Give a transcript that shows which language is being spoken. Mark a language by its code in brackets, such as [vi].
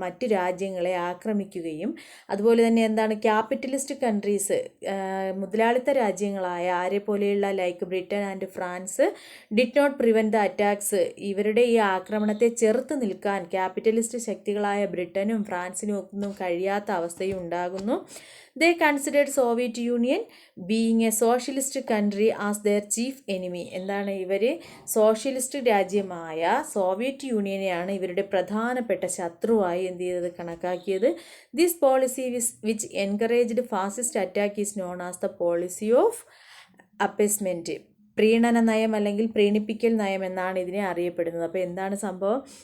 [ml] മറ്റ് രാജ്യങ്ങളെ ആക്രമിക്കുകയും അതുപോലെ തന്നെ എന്താണ് ക്യാപിറ്റലിസ്റ്റ് കൺട്രീസ്, മുതലാളിത്ത രാജ്യങ്ങളായ ആരെ പോലെയുള്ള like Britain and France did not prevent the attacks, ഇവരുടെ ഈ ആക്രമണത്തെ ചെറുത്ത് നിൽക്കാൻ ക്യാപിറ്റലിസ്റ്റ് ശക്തികളായ ബ്രിട്ടനും ഫ്രാൻസിനും ഒന്നും കഴിയാത്ത അവസ്ഥയും ഉണ്ടാകുന്നു. [en] They considered Soviet Union being a socialist country as their chief enemy. [ml] എന്താണ്? ഇവർ സോഷ്യലിസ്റ്റ് രാജ്യമായ സോവിയറ്റ് യൂണിയനെയാണ് ഇവരുടെ പ്രധാനപ്പെട്ട ശത്രുവായി എന്ത് ചെയ്തത്? കണക്കാക്കിയത്. [en] This policy which encouraged fascist attack is known as the policy of appeasement. [ml] പ്രീണന നയം അല്ലെങ്കിൽ പ്രീണിപ്പിക്കൽ നയം എന്നാണ് ഇതിനെ അറിയപ്പെടുന്നത്. അപ്പോൾ എന്താണ് സംഭവം?